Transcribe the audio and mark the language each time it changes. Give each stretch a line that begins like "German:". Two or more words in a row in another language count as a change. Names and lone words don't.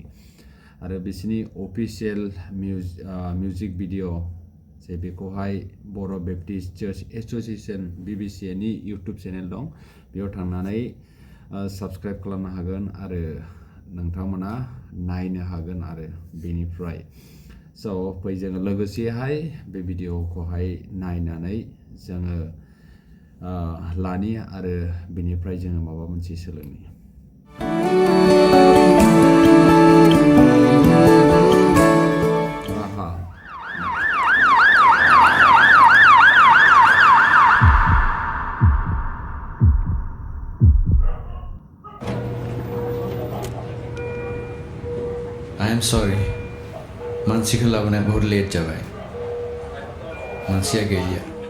Bodo: आरो बिसिनि
English: official music video
Bodo: जे बेखौहाय बर' बेप्टिस्ट चार्च एस'सिएशन Bbca नि इउटुब चेनेल दं, बेयाव थांनानै साबस्क्राइब खालामनो हागोन आरो नोंथांमोना नायनो हागोन आरो बेनिफ्राय So फै जोङो लोगोसेहाय बे भिडिअखौहाय नायनानै जोङो लानि आरो बेनिफ्राय जोङो माबा मोनसे सोलोंनि। राहा
English: I am sorry.
Bodo: मानसिखौ लाबोनाया बहुत लेट जाबाय। मानसिया गैलिया।